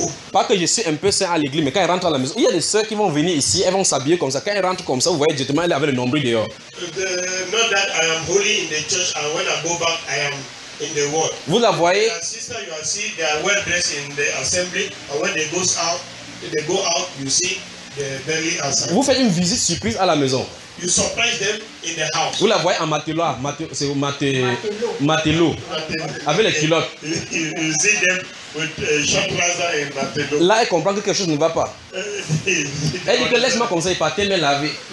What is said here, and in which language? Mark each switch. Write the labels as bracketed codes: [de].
[fr] Pas que je suis un peu saint à l'église, mais quand ils rentrent à la maison, il y a des sœurs qui vont venir ici, elles vont s'habiller comme ça. Quand ils rentrent comme ça, vous voyez directement, elles avaient le nombril dehors. [en] Not that I am holy in the church and when I go back, I am in the world. [fr] Vous la voyez? [en] Sister, you see they are well dressed in the assembly, and when they go out, you see they are very handsome. [fr] Vous faites une visite surprise à la maison. [en] You surprise them in the house. [fr] Vous la voyez en matelot, avec les culottes. [en] You see them with short trousers and matelot. [fr] Là, elle comprend que quelque chose ne va pas. Elle dit que laisse-moi comme ça, il partait me laver.